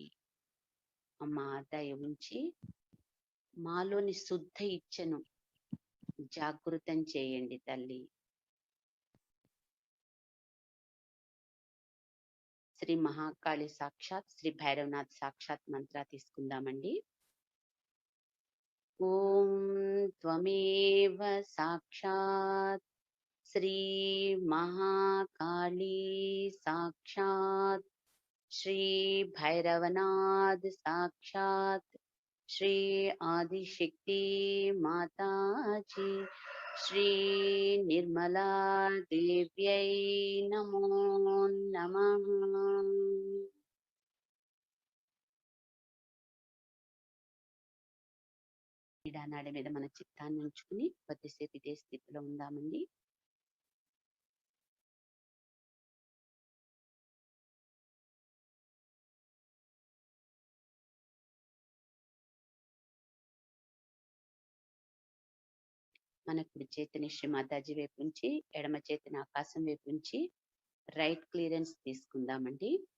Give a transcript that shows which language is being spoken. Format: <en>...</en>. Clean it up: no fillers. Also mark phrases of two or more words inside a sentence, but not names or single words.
<te>అమ్మా, దయ ఉంచి మాలోని శుద్ధ ఇచ్ఛను జాగృతం చేయండి తల్లి. శ్రీ మహాకాళి సాక్షాత్ శ్రీ భైరవనాథ్ సాక్షాత్ మంత్ర తీసుకుందామండి.</te> <sa>ॐ त्वमेव साक्षात् श्री महाकाली साक्षात् श्री भैरवनाथ साक्षात् श्री आदिशक्ति माता जी श्री निर्मला देव्यै नमो नमः।</sa> <te>నాడి మీద మన చిత్తాన్ని ఉంచుకుని కొద్దిసేపు ఇదే స్థితిలో ఉందామండి. మన కుడి చేతిని శ్రీ మాతాజీ వైపు ఉంచి ఎడమ చేతిని ఆకాశం వైపు ఉంచి</te> <en>right clearance</en> <te>తీసుకుందామండి.</te>